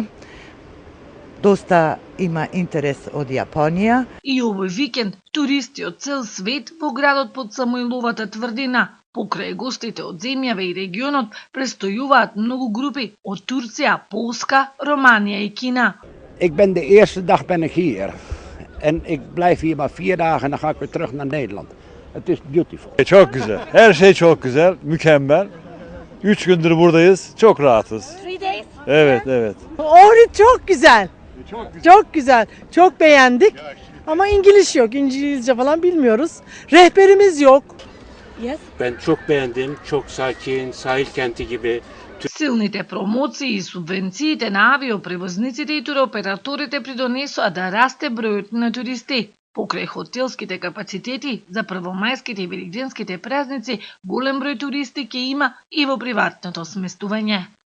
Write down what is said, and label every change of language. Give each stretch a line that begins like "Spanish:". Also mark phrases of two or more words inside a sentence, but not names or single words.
Macedonian: Доста има интерес од Јапонија. И овој викенд туристи од цел свет во градот под Самоиловата тврдина. Покрај гостите од земјава и регионот престојуваат многу групи од Турција, Полска, Романија и Кина.
Dutch: Ik ben de eerste dag ben ik hier. En ik blijf hier maar 4 dagen en dan ga ik weer terug naar Nederland. Het is beautiful.
Turkish: Çok güzel. Her şey çok güzel. Mükemmel. 3 gündür buradayız. Çok rahatız.
English: 3 days?
Turkish: Evet, evet. Ohrid çok güzel. Çok güzel. Çok beğendik. Ama İngiliz yok. İngilizce falan bilmiyoruz. Rehberimiz yok. Yes. Ben çok beğendim. Çok sakin, sahil kenti gibi.
Macedonian: Силните промоции и субвенциите на авиопревозниците и туроператорите придонесоа да расте бројот на туристи. Покрај хотелските капацитети за првомајските и великденските празници, голем број туристи ќе има и во приватното сместување.